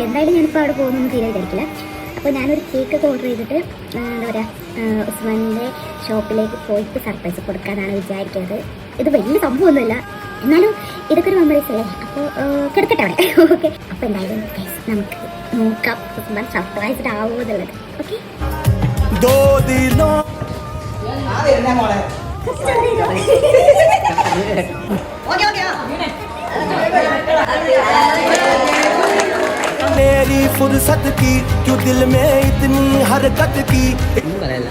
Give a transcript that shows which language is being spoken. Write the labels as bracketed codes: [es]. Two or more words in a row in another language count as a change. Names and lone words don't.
[ml] എന്തായാലും ഞാനിപ്പോൾ അവിടെ പോകുന്നൊന്നും തീരെ വിചാരിക്കില്ല. അപ്പോൾ ഞാനൊരു കേക്കൊക്കെ ഓർഡർ ചെയ്തിട്ട് എന്താ പറയുക, ഉസ്മാൻ്റെ ഷോപ്പിലേക്ക് പോയിട്ട് സർപ്രൈസ് കൊടുക്കാനാണ് വിചാരിക്കുന്നത്. ഇത് വലിയ സംഭവമൊന്നുമില്ല, എന്നാലും ഇതൊക്കെ ഒരു മെമ്മറീസ് അല്ലേ. അപ്പോൾ കിടക്കട്ടെ അവിടെ. ഓക്കെ, അപ്പോൾ എന്തായാലും നമുക്ക് നോക്കാം ഉസ്മാൻ സർപ്രൈസ്ഡ് ആവുമോ എന്നുള്ളത്. ഓക്കെ, [hi] मेरी फुर्सत की क्यों दिल में इतनी हरकत की